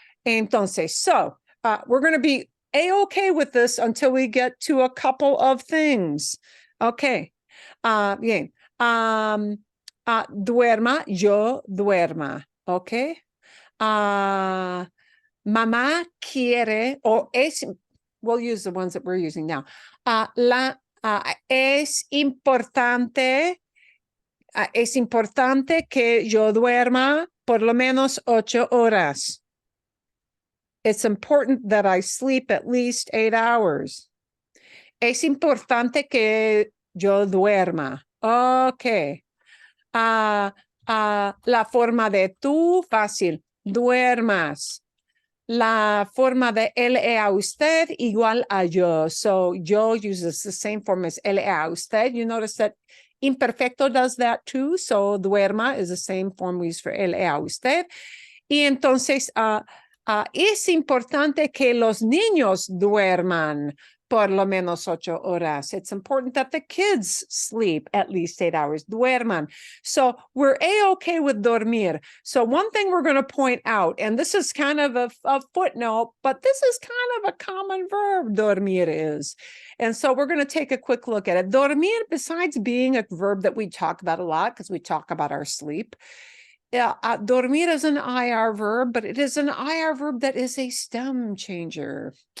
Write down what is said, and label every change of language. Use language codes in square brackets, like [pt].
[en] Entonces, so we're going to be A-okay with this until we get to a couple of things. [es] Okay. Bien. Duerma, yo duerma. Okay. [en] Mamá quiere, or es, we'll use the ones that we're using now. [es] Es importante que yo duerma por lo menos 8 horas. [en] It's important that I sleep at least 8 hours. [es] Es importante que yo duerma. Okay. La forma de tú, fácil. Duermas. La forma de él a usted igual a yo. [en] So yo uses the same form as él a usted. You notice that imperfecto does that too. So duerma is the same form we use for él a usted. [es] Y entonces es importante que los niños duerman por lo menos 8 horas. [en] It's important that the kids sleep at least 8 hours, duerman. So we're A-okay with dormir. So one thing we're going to point out, and this is kind of a footnote, but this is kind of a common verb, dormir is. And so we're going to take a quick look at it. Dormir, besides being a verb that we talk about a lot, because we talk about our sleep, dormir is an IR verb, but it is an IR verb that is a stem changer.